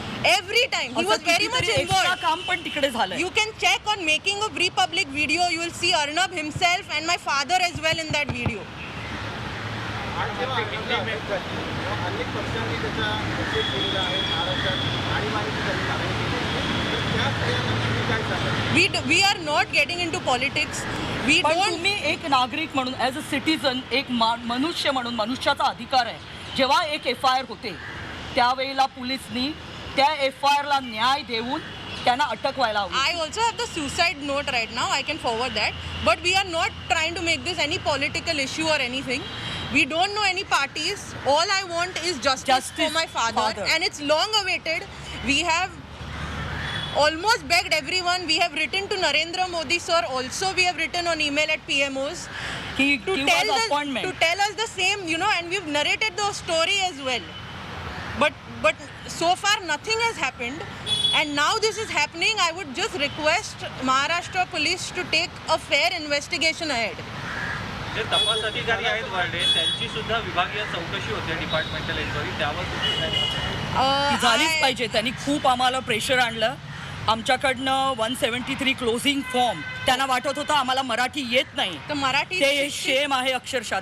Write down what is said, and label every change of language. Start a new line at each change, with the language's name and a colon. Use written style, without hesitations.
English: Every time he was very much involved.
Marathi: काम पण तिकडे झालं.
English: You can check on making of Republic video. You will see Arnab himself and my father as well in that video.
Marathi: अनेक पक्षांनी त्याचा निषेध केलेला आहे महाराष्ट्रात आणीबाणीची काय.
English: We are not getting into politics. We
Marathi: पण
English: don't.
Marathi: तुम्ही एक नागरिक म्हणून
English: as a citizen,
Marathi: एक मनुष्य म्हणून, मनुष्याचा अधिकार आहे. जेव्हा एक FIR होते त्यावेळेला पोलिसनी त्या FIRला न्याय देऊन त्यांना अटक व्हायला हवी.
English: I also have the suicide note right now. I can forward that. But we are not trying to make this any political issue or anything. We don't know any parties. All I want is justice for my father. And it's long awaited. We have almost begged everyone. We have written to Narendra Modi sir also. We have written on email at PMOs. To tell us the same, and we've narrated the story as well. But so far nothing has happened, and now this is happening. I would just request Maharashtra police to take a fair investigation ahead.
Marathi: जे तपास अधिकारी आहेत Verde त्यांची सुद्धा विभागीय चौकशी होते,
English: departmental enquiry,
Marathi: त्यावर तुम्ही काय म्हणता? ती झालीच पाहिजे. त्यांनी खूप आम्हाला प्रेशर आणलं. आमच्याकडनं 173 क्लोजिंग फॉर्म, त्यांना वाटत होतं आम्हाला मराठी येत नाही. तर मराठी ते शेम आहे अक्षरशः.